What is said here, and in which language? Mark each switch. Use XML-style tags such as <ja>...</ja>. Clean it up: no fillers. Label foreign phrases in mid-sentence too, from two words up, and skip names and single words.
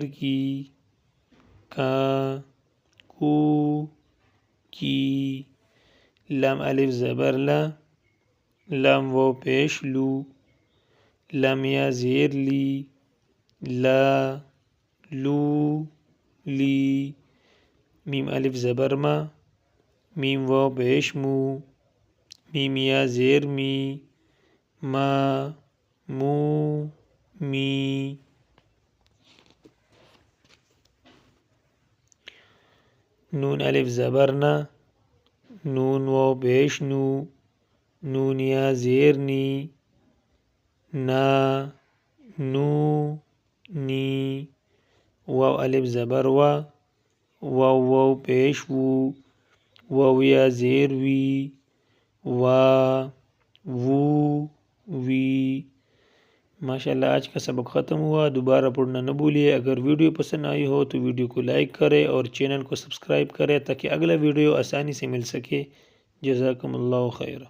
<ur>کی، کا کو کی، لام الف زبر لا، لام واو پیش لو، لام یا زیر لی، لا لو لی، میم الف زبر ما، میم واو پیش مو، میم یا زیر می، ما مو می، نون الف زبر نا، نون واو پیش نو، نون یا زیر نی، نا نو نی، واو الف زبر وا، واو واو پیش وو، واو یا زیر وی، وا وو وی۔ ماشاءاللہ آج کا سبق ختم ہوا۔ دوبارہ پڑھنا نہ بھولیے۔ اگر ویڈیو پسند آئی ہو تو ویڈیو کو لائک کرے اور چینل کو سبسکرائب کرے تاکہ اگلا ویڈیو آسانی سے مل سکے۔</ur> <ar>جزاکم اللہ خیر۔</ar>